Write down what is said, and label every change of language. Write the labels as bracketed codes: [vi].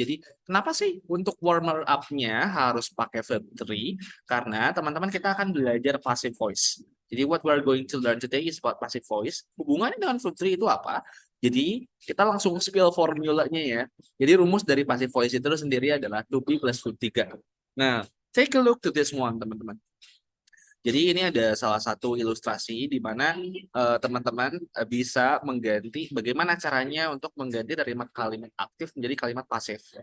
[id] Jadi, kenapa sih untuk warmer up-nya harus pakai verb 3? Karena, teman-teman, kita akan belajar passive voice. [en] Jadi, what we're going to learn today is about passive voice. [id] Hubungannya dengan verb 3 itu apa? Jadi, kita langsung spill formulanya ya. Jadi, rumus dari passive voice itu sendiri adalah to be plus verb 3. Nah, [en] take a look to this one, [id] teman-teman. Jadi ini ada salah satu ilustrasi di mana teman-teman bisa mengganti bagaimana caranya untuk mengganti dari kalimat aktif menjadi kalimat pasif.